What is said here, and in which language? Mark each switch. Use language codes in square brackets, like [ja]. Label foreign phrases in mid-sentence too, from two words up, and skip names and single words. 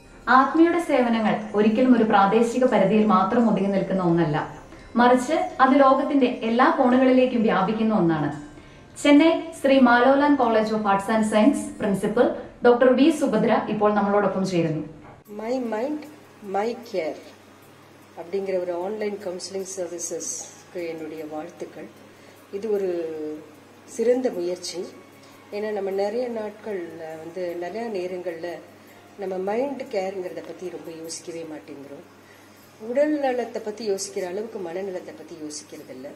[ml] ആത്മയുടെ സേവനങ്ങൾ ഒരിക്കലും ഒരു പ്രാദേശിക പരിധിയിൽ മാത്രം ഒതുങ്ങി നിൽക്കുന്ന ഒന്നല്ല, മറിച്ച് അത് ലോകത്തിന്റെ എല്ലാ കോണുകളിലേക്കും വ്യാപിക്കുന്ന ഒന്നാണ്. ചെന്നൈ ശ്രീ മാലോലാൻ കോളേജ് ഓഫ് ആർട്സ് ആൻഡ് സയൻസ് പ്രിൻസിപ്പൽ ഡോക്ടർ വി സുഭദ്ര ഇപ്പോൾ നമ്മളോടൊപ്പം ചേരുന്നു. [ta] മൈ മൈൻഡ് മൈ കെയർ அப்படிங்கிற ஒரு [en] online counselling servicesக்கு [ta] என்னுடைய வாழ்த்துக்கள். இது ஒரு சிறந்த முயற்சி. ஏன்னா நம்ம நிறைய நாட்களில் வந்து நிறையா நேரங்களில் நம்ம [en] mind careங்கிறத [ta] பற்றி ரொம்ப யோசிக்கவே மாட்டேங்கிறோம். உடல் நலத்தை பற்றி யோசிக்கிற அளவுக்கு மனநலத்தை பற்றி யோசிக்கிறது இல்லை.